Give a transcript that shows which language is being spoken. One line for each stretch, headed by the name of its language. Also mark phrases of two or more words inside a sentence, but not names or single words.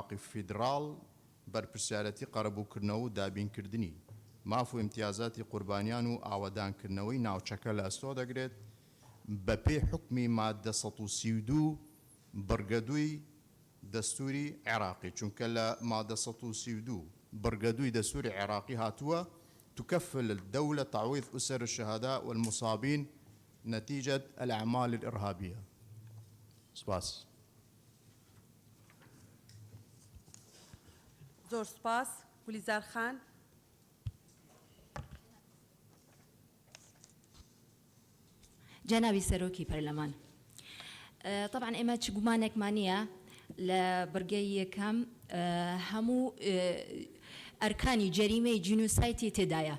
Central Kurdish: عێراقی فیدرال بەرپرسیارەتی قەرەبووکردنەوە و دابینکردنی ماف و امتیازاتی قوربانیان و ئاوەدانکردنەوەی ناوچەکە لە ئەستۆ دەگرێت بە پێی حکمی مادە 132 بڕگەدووی دەستوری عێراقی، چونکە لە مادە 132 بڕگەدووی دەستوری عێراقی هاتووە
Arabic: تكفل الدولة تعويض أسر الشهداء والمصابين نتيجة الأعمال الإرهابية.
Central Kurdish: سپاس. زۆر سپاس. گولیزار خان. جنابی سەرۆکی پەرلەمان، طبعا ئێمە چ گومانێکمانە لە بڕگەی یەکەم هەموو ئەرکانی جەریمەی جینۆسایتی تێدایە،